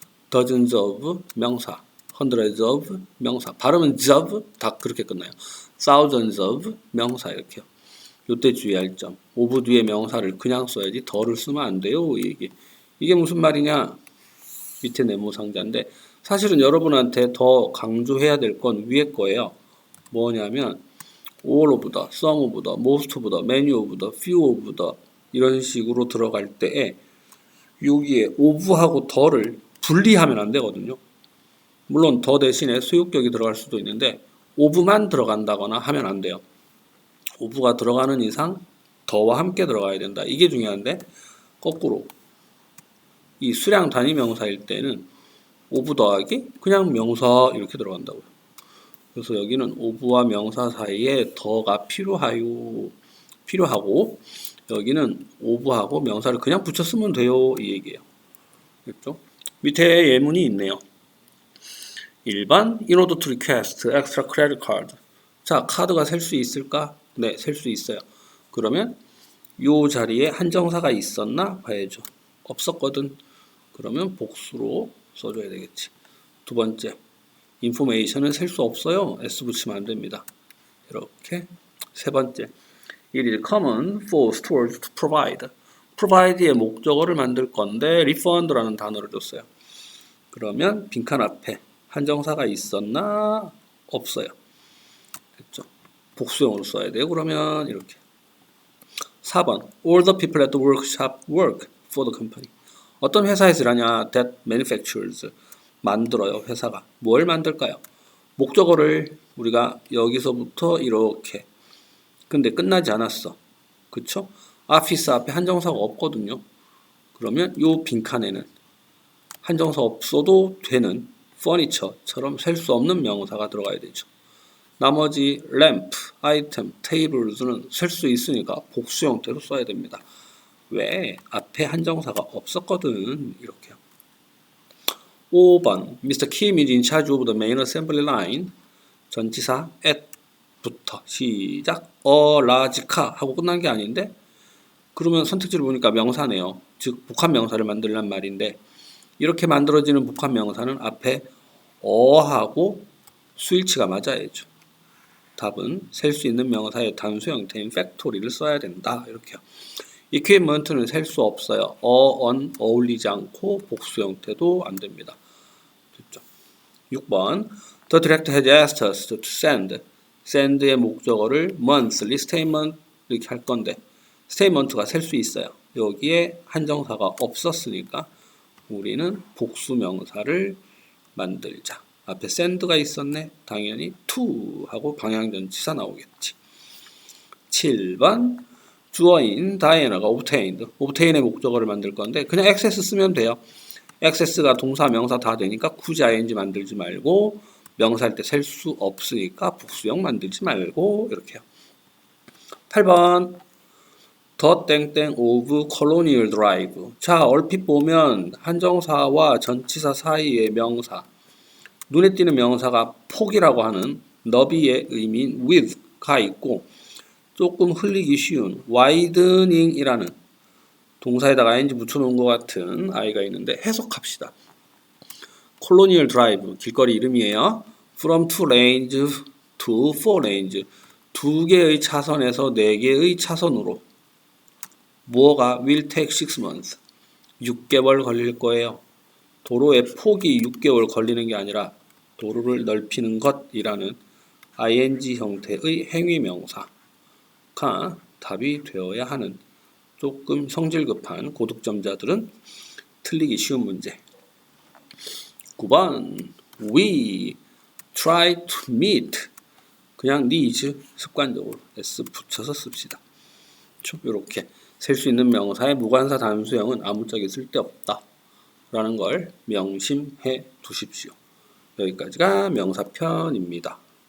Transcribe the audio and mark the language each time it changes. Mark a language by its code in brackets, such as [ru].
[ko] dozens of 명사, hundreds of 명사, 발음은 of 다 그렇게 끝나요. thousands of 명사 이렇게요. 요때 주의할 점, of 뒤에 명사를 그냥 써야지 더를 쓰면 안 돼요. 이게 무슨 말이냐? 밑에 네모 상자인데 사실은 여러분한테 더 강조해야 될 건 위에 거예요. 뭐냐면 all of the, some of the, most of the, many of the, few of the 이런 식으로 들어갈 때에 여기에 of하고 the를 분리하면 안 되거든요. 물론 the 대신에 소유격이 들어갈 수도 있는데 of만 들어간다거나 하면 안 돼요. of가 들어가는 이상 the와 함께 들어가야 된다. 이게 중요한데 거꾸로 이 수량 단위 명사일 때는 of 더하기 그냥 명사 이렇게 들어간다고요. 그래서 여기는 of와 명사 사이에 the가 필요하고 여기는 of하고 명사를 그냥 붙였으면 돼요. 이 얘기예요. 그렇죠? 밑에 예문이 있네요. [en] 1번 In order to request extra credit card. [ko] 자, 카드가 셀 수 있을까? 네, 셀 수 있어요. 그러면 요 자리에 한정사가 있었나? 봐야죠. 없었거든. 그러면 복수로 써줘야 되겠지. 두 번째, information은 셀 수 없어요. s 붙이면 안 됩니다. 이렇게. 세 번째, [en] It is common for stores to provide. [ko] provide의 목적어를 만들 건데 refund라는 단어를 줬어요. 그러면 빈칸 앞에 한정사가 있었나? 없어요. 됐죠? 복수형으로 써야 돼요. 그러면 이렇게 [en] 4번 All the people at the workshop work for the company. [ko] 어떤 회사에서 일하냐? [en] That manufactures. [ko] 만들어요. 회사가. 뭘 만들까요? 목적어를 우리가 여기서부터 이렇게. 근데 끝나지 않았어. 그쵸? office 앞에 한정사가 없거든요. 그러면 요 빈칸에는 한정사 없어도 되는 furniture처럼 셀 수 없는 명사가 들어가야 되죠. 나머지 lamp, item, tables는 셀 수 있으니까 복수 형태로 써야 됩니다. 왜? 앞에 한정사가 없었거든. 이렇게요. 5번 Mr. [en] Kim is in charge of the main assembly line. [ko] 전치사 at부터 시작 a large car 하고 끝난 게 아닌데 그러면 선택지를 보니까 명사네요. 즉 복합 명사를 만들란 말인데 이렇게 만들어지는 복합 명사는 앞에 어하고 수일치가 맞아야죠. 답은 셀 수 있는 명사의 단수 형태인 factory를 써야 된다. 이렇게요. equipment는 셀 수 없어요. on 어울리지 않고 복수 형태도 안 됩니다. 됐죠? [en] 6번 The director has asked us to send. [ko] send의 목적어를 monthly statement 이렇게 할 건데 statement가 셀 수 있어요. 여기에 한정사가 없었으니까 우리는 복수 명사를 만들자. 앞에 send가 있었네. 당연히 to 하고 방향전치사 나오겠지. 7번 주어인 다이애나가 obtained. obtain의 목적어를 만들 건데 그냥 access 쓰면 돼요. access가 동사, 명사 다 되니까 굳이 ing 만들지 말고 명사할 때 셀 수 없으니까 복수형 만들지 말고 이렇게요. [en] 8번 The 땡땡 of Colonial Drive. [ko] 자, 얼핏 보면 한정사와 전치사 사이의 명사 눈에 띄는 명사가 폭이라고 하는 너비의 의미인 with가 있고 조금 흘리기 쉬운 widening이라는 동사에다가 ing 붙여놓은 것 같은 아이가 있는데 해석합시다. Colonial Drive 길거리 이름이에요. [en] From 2 lanes to 4 lanes [ko] 2개의 차선에서 4개의 차선으로 뭐가 [en] will take 6 months [ko] 6개월 걸릴 거예요. 도로의 폭이 6개월 걸리는 게 아니라 도로를 넓히는 것이라는 ing 형태의 행위명사가 답이 되어야 하는 조금 성질급한 고득점자들은 틀리기 쉬운 문제. 9번 [en] We try to meet [ko] 그냥 needs 습관적으로 s 붙여서 씁시다. 이렇게 셀 수 있는 명사의 무관사 단수형은 아무짝에 쓸데없다 라는 걸 명심해 두십시오. 여기까지가 명사편입니다.